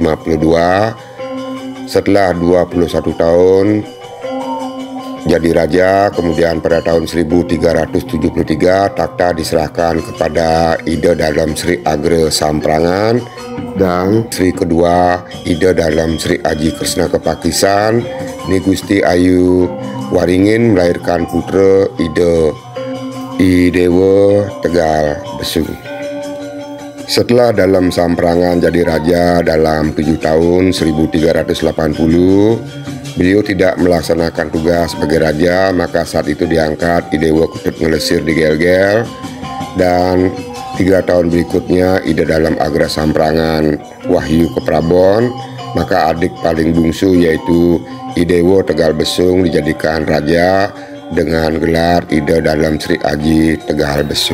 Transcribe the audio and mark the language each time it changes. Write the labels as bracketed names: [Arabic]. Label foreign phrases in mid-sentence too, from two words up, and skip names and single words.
[Indonesian] setelah 21 tahun jadi raja, kemudian pada tahun 1373 takhta diserahkan kepada Ida Dalem Sri Agra Samprangan, dan Sri kedua Ida Dalem Sri Aji Kresna Kepakisan Ni Gusti Ayu Waringin melahirkan putra Ida Idewa Tegal Besung. Setelah Dalem Samprangan jadi raja dalam 7 tahun 1380, beliau tidak melaksanakan tugas sebagai raja, maka saat itu diangkat Idewa Ketut Ngelesir di Gel-Gel, dan 3 tahun berikutnya Ida Dalem Agra Samprangan Wahyu ke Prabon, maka adik paling bungsu yaitu Idewa Tegal Besung dijadikan raja dengan gelar Ida Dalem Sri Aji Tegal Besung.